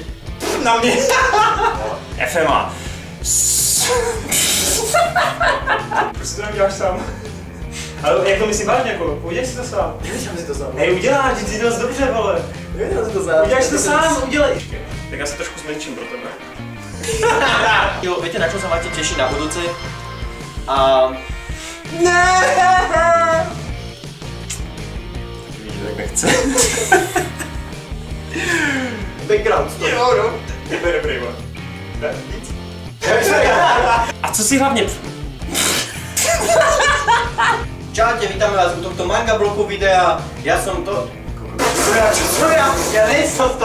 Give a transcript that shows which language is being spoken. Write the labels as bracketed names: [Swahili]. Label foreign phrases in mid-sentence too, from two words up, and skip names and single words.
[Czech] na mě. FMA. Proč to neuděláš sám? Ale jak to myslí vážně, jako, udělej si to sám. Nevěděl si to sám. Hej, uděláš, ty jsi dost dobře, vole. Nevěděl si to sám. Uděláš to sám, udělej. Tak já se trošku zmenším pro tebe. Jo, [Slovak] viete, na čo sa máte tešiť na budúce? A... [Czech] Ne! Vidíš, tak nechce. [English] Background story. [Czech] Jo, no. Tebe dobrý, vole. Ne, víc. A co si hlavně... [Slovak] Čaute, vítame vás u tohto manga bloku videa. Ja som to... [Czech] Co ja? Ja nejsem to.